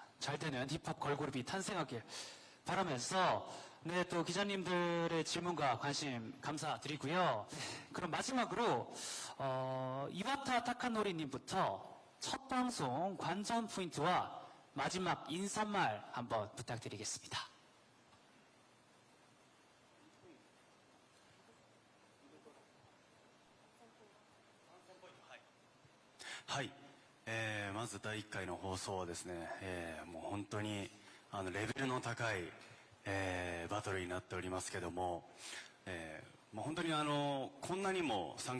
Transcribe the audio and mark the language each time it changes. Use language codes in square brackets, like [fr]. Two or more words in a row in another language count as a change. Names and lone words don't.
[ko] 잘 되는 힙합 걸그룹이 탄생하길 바라면서 네, 또 기자님들의 질문과 관심 감사드리고요. 그럼 마지막으로 이와타 타카노리님부터 첫 방송 관전 포인트와 마지막 인사말 한번 부탁드리겠습니다. [ja] はい、まず第1回の放送はですね、もう本当にレベルの高い、バトルになっておりますけども、もう本当にこんなにも参